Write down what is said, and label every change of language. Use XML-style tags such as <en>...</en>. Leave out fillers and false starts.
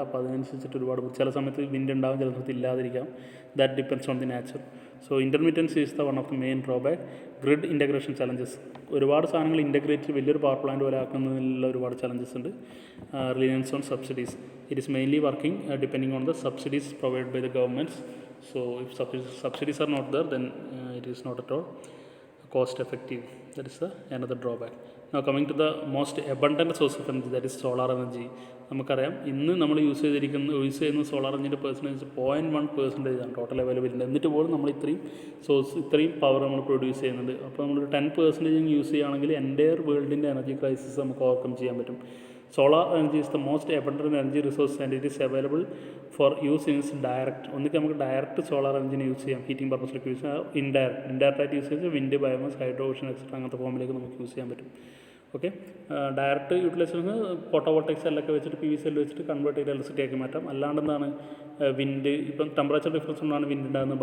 <ml>അപ്പോൾ അതിനനുസരിച്ചിട്ട് ഒരുപാട് ചില സമയത്ത് വിൻഡ് ഉണ്ടാകും, ചില സമയത്ത് ഇല്ലാതിരിക്കാം.</ml> <en>That depends on the nature. So intermittency is the one of the main drawback.</en> <ml>Grid integration challenges. ഒരുപാട് സാധനങ്ങൾ ഇൻ്റഗ്രേറ്റ് വലിയൊരു പവർ പ്ലാന്റ് പോലെ ആക്കുന്നതിലുള്ള ഒരുപാട് ചലഞ്ചസ് ഉണ്ട്.</ml> <en>Reliance on subsidies. It is mainly working depending on the subsidies provide by the governments. So if subsidies are not there, then it is not at all cost effective. That is another drawback. Now coming to the most abundant source of energy, that is solar energy.</en> <ml>നമുക്കറിയാം, ഇന്ന് നമ്മൾ use ചെയ്യുന്ന solar എനർജിൻ്റെ percentage 0.1% ആണ് total availability. എന്നിട്ട് പോലും നമ്മൾ ഇത്രയും power നമ്മൾ പ്രൊഡ്യൂസ് ചെയ്യുന്നുണ്ട്. അപ്പോൾ നമ്മളൊരു 10% യൂസ് ചെയ്യുകയാണെങ്കിൽ എൻ്റയർ വേൾഡിൻ്റെ എനർജി ക്രൈസിസ് നമുക്ക് ഓവർകം ചെയ്യാൻ പറ്റും.</ml> <en>Solar energy is the most abundant energy resource and it is available for use in its direct.</en> <ml>ഒന്നിക്ക് നമുക്ക് ഡയറക്റ്റ് സോളാർ എനർജിനെ യൂസ് ചെയ്യാം, ഹീറ്റിംഗ് പർപ്പസിലേക്ക് യൂസ് ചെയ്യാം. ഇൻഡയറക്റ്റായിട്ട് യൂസ് ചെയ്ത് wind, biomass, hydro, Ocean etcetera അങ്ങനത്തെ ഫോമിലേക്ക് നമുക്ക് യൂസ് ചെയ്യാൻ പറ്റും. ഓക്കെ. ഡയറക്റ്റ് യൂട്ടിലൈസേഷൻ ഫോട്ടോവോൾട്ടിക് സെല്ലൊക്കെ വെച്ചിട്ട് PV സെല്ല് വെച്ചിട്ട് കൺവേർട്ട് ചെയ്ത് ഇലക്ട്രിസിറ്റി ആക്കി മാറ്റാം. അല്ലാണ്ട് എന്താണ് വിൻഡ്, ഇപ്പം ടെമ്പറേച്ചർ ഡിഫറൻസ് കൊണ്ടാണ് വിൻഡ് ഉണ്ടാകുന്നത്.</ml>